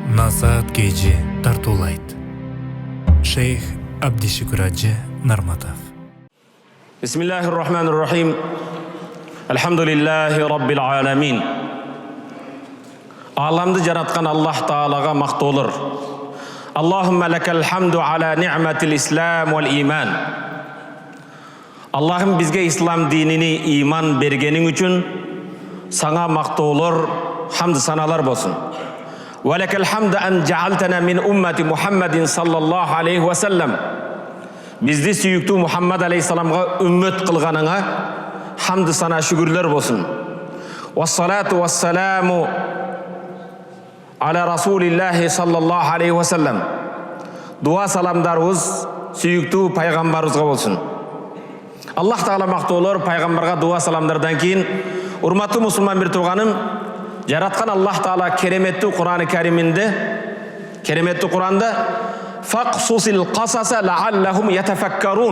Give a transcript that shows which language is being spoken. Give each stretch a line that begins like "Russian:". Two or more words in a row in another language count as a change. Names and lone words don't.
Kyrgyz: Азат кежи тартуулайт. Шейх Абдишүкүр Ажы Нарматов.
Arabic: بسم الله الرحمن الرحيم. الحمد لله رب العالمين.
Kyrgyz: Аламды жараткан Аллах Таалага мактоолор.
Arabic: اللهم لك الحمد على نعمة الإسلام والإيمان.
Kyrgyz: Аллахым бизге ислам динини иман бергениң үчүн саңа мактоолор, хамды саналар болсун.
Arabic: ولك الحمد أن جعلتنا من أمة محمد صلى الله عليه وسلم.
Kyrgyz: Бизди сүйүктүү Мухаммад алейхиссаламга үммөт кылганыңа хамды сана шүгүрлөр болсун.
Arabic: والصلاة والسلام على رسول الله صلى الله عليه وسلم.
Kyrgyz: Дуа саламдарыбыз сүйүктүү пайгамбарыбызга болсун. Аллах Таала мактоолор, пайгамбарга дуа саламдардан кийин, урматтуу мусулман бир тууганым, жараткан Аллах Таала кереметтүү Кур'ан-ы Кариминде, кереметтүү Кур'анда
Arabic: فاقصص القصص لعلهم يتفكرون.